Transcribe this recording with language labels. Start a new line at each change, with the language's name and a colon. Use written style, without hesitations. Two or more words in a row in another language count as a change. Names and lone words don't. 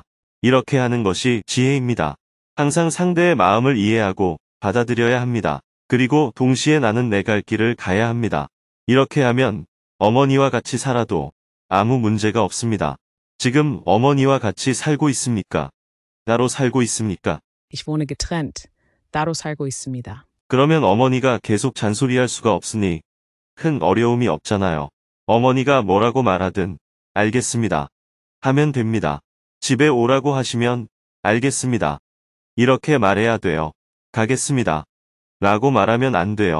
Korean: 이렇게 하는 것이 지혜입니다. 항상 상대의 마음을 이해하고 받아들여야 합니다. 그리고 동시에 나는 내 갈 길을 가야 합니다. 이렇게 하면 어머니와 같이 살아도 아무 문제가 없습니다. 지금 어머니와 같이 살고 있습니까? 따로 살고 있습니까?
German: Ich wohne getrennt.
Korean: 따로 살고 있습니다. 그러면 어머니가 계속 잔소리할 수가 없으니 큰 어려움이 없잖아요. 어머니가 뭐라고 말하든 알겠습니다. 하면 됩니다. 집에 오라고 하시면 알겠습니다. 이렇게 말해야 돼요. 가겠습니다. 라고 말하면 안 돼요.